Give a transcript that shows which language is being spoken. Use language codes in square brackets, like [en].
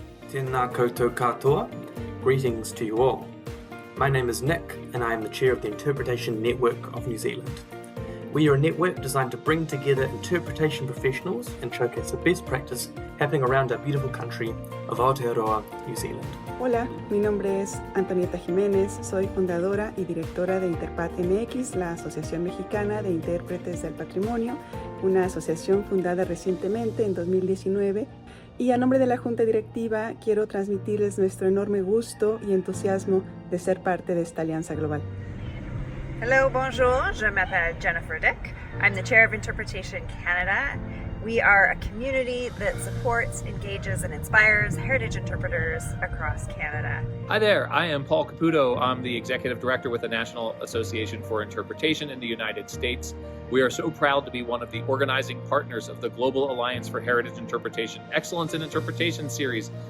[mi] Tēnā koutou katoa. [en] Greetings to you all. My name is Nick and I am the chair of the Interpretation Network of New Zealand. We are a network designed to bring together interpretation professionals and showcase the best practice happening around our beautiful country of Aotearoa, New Zealand. [es] Hola, mi nombre es Antonieta Jiménez, soy fundadora y directora de Interpat MX, la Asociación Mexicana de Intérpretes del Patrimonio, una asociación fundada recientemente en 2019, y a nombre de la Junta Directiva quiero transmitirles nuestro enorme gusto y entusiasmo de ser parte de esta alianza global. [fr] Hello, bonjour, je m'appelle Jennifer Dick. [en] I'm the chair of Interpretation Canada. We are a community that supports, engages, and inspires heritage interpreters across Canada. Hi there, I am Paul Caputo. I'm the executive director with the National Association for Interpretation in the United States. We are so proud to be one of the organizing partners of the Global Alliance for Heritage Interpretation Excellence in Interpretation series.